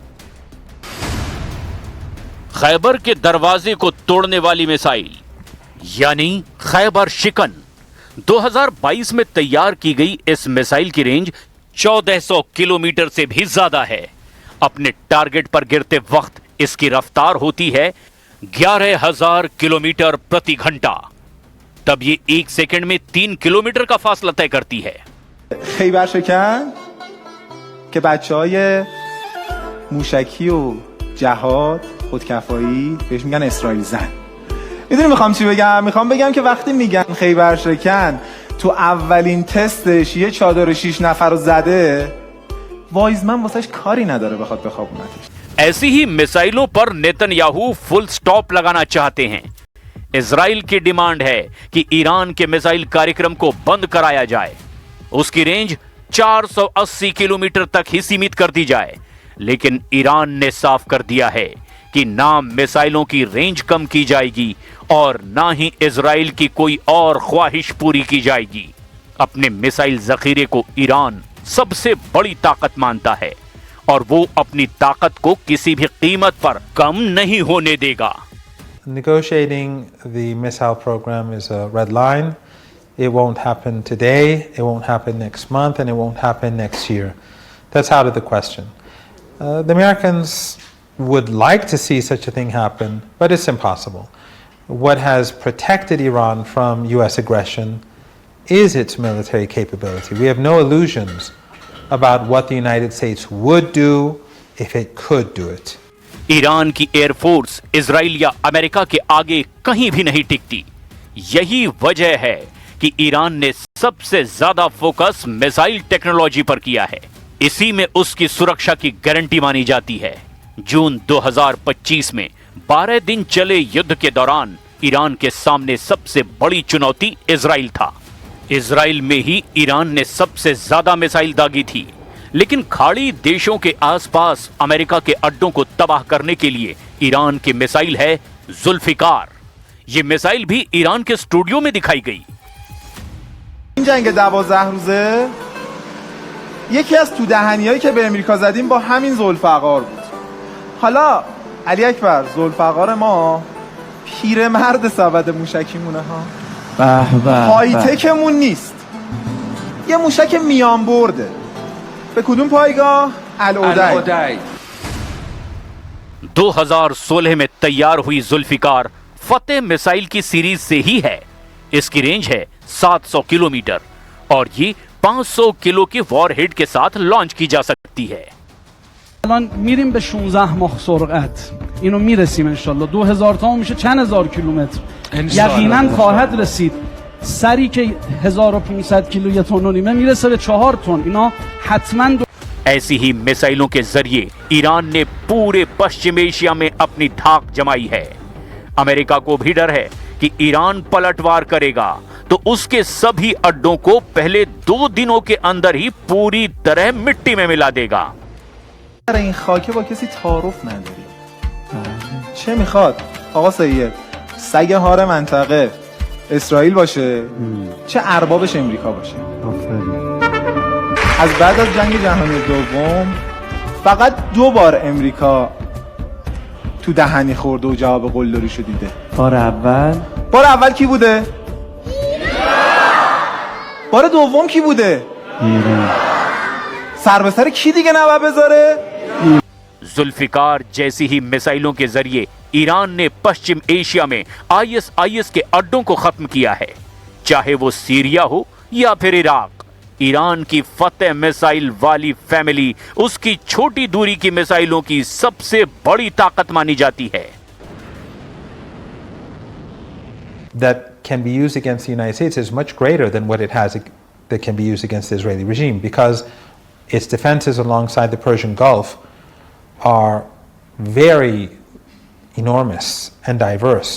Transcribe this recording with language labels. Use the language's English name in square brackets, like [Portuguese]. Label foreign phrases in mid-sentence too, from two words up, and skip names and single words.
[Hindi] खैबर के दरवाजे को तोड़ने वाली मिसाइल यानी खैबर शिकन 2022 में तैयार की गई इस मिसाइल की रेंज 1400 किलोमीटर से भी ज्यादा है। अपने टारगेट पर गिरते वक्त इसकी रफ्तार होती है 11,000 किलोमीटर प्रति घंटा। तब ये 1 सेकंड में 3 किलोमीटर का फासला तय करती है। [Persian] خیبر شکن که بچهای موشکی و جهاد خودکفایی بهش میگن اسرائیل زن. میدونی میخوام چی بگم؟ میخوام بگم که وقتی میگن خیبر شکن تو اولین تستش یه چادر 6 نفر رو زده وایزمن واسش کاری نداره بخواد بخوابونتش. [Hindi] ऐसी ही मिसाइलों पर नेतन्याहू [English] full stop [Hindi] लगाना चाहते हैं। इजराइल की डिमांड है कि ईरान के मिसाइल कार्यक्रम को बंद कराया जाए, उसकी रेंज 480 किलोमीटर तक ही सीमित कर दी जाए। लेकिन ईरान ने साफ कर दिया है कि ना मिसाइलों की रेंज कम की जाएगी और ना ही इजराइल की कोई और ख्वाहिश पूरी की जाएगी। अपने मिसाइल जखीरे को ईरान सबसे बड़ी ताकत मानता है और वो अपनी ताकत को किसी भी कीमत पर कम नहीं होने देगा। [English] Negotiating the missile program is a red line. It won't happen today, it won't happen next month, and it won't happen next year. That's out of the question. The Americans would like to see such a thing happen, but it's impossible. What has protected Iran from US aggression is its military capability. We have no illusions about what the United States would do if it could do it. [Hindi] ईरान की एयरफोर्स इजराइल या अमेरिका के आगे कहीं भी नहीं टिकती। यही वजह है कि ईरान ने सबसे ज्यादा फोकस [English] missile technology [Hindi] पर किया है। इसी में उसकी सुरक्षा की गारंटी मानी जाती है। जून 2025 में 12 दिन चले युद्ध के दौरान ईरान के सामने सबसे बड़ी चुनौती इजराइल था। इजराइल में ही ईरान ने सबसे ज्यादा मिसाइल दागी थी, लेकिन खाड़ी देशों के आसपास अमेरिका के अड्डों को तबाह करने के लिए ईरान की मिसाइल है जुल्फिकार। ये मिसाइल भी ईरान के स्टूडियो में दिखाई गई। [Persian] این جنگ 12 روزه یکی از تو دهنیایی که به امریکا زدیم با همین ذوالفقار بود. حالا علی اکبر ذوالفقار ما پیرمرد سبد موشکیمونه ها. های تکمون نیست. یه موشک میان برده. به کدوم پایگاه؟ العدی. [Hindi] 2016 में तैयार हुई जुल्फिकार फतेह मिसाइल की सीरीज से ही है। इसकी रेंज है 700 किलोमीटर और ये 500 किलो के वॉरहेड के साथ लॉन्च की जा सकती है। [Persian] الان میریم به 16 ماه سرعت. اینو میرسیم [Arabic] ان شاء الله [Persian] 2000 تا میشه چند هزار کیلومتر. یقینا خواهد رسید. سری که 1500 کیلو یه تن و نیمه میرسه به 4 تن. اینا حتما [Hindi] ऐसी ही मिसाइलों के जरिए ईरान ने पूरे पश्चिम एशिया में अपनी धाक जमाई है। अमेरिका को भी डर है कि ईरान पलटवार करेगा तो उसके सभी अड्डों को पहले 2 दिनों के अंदर ही पूरी तरह मिट्टी में मिला देगा। [Persian] این خاکه با کسی تعارف نداری. چه میخواد آقا سید؟ سگ هار منطقه اسرائیل باشه چه اربابش امریکا باشه. از بعد از جنگ جهانی دوم فقط 2 بار امریکا تو دهنی خورده و جواب قلدریشو دیده. بار اول کی بوده؟ بار دوم کی بوده؟ سر به سر کی دیگه نباید بذاره؟ [Hindi] जुल्फिकार जैसी ही मिसाइलों के जरिए ईरान ने पश्चिम एशिया में आईएसआईएस के अड्डों को खत्म किया है, चाहे वो सीरिया हो या फिर इराक। ईरान की फतेह मिसाइल वाली फैमिली उसकी छोटी दूरी की मिसाइलों की सबसे बड़ी ताकत मानी जाती है। [English] That can be used against the United States is much greater than what it has that can be used against the Israeli regime, because its defenses alongside the Persian Gulf are very enormous and diverse.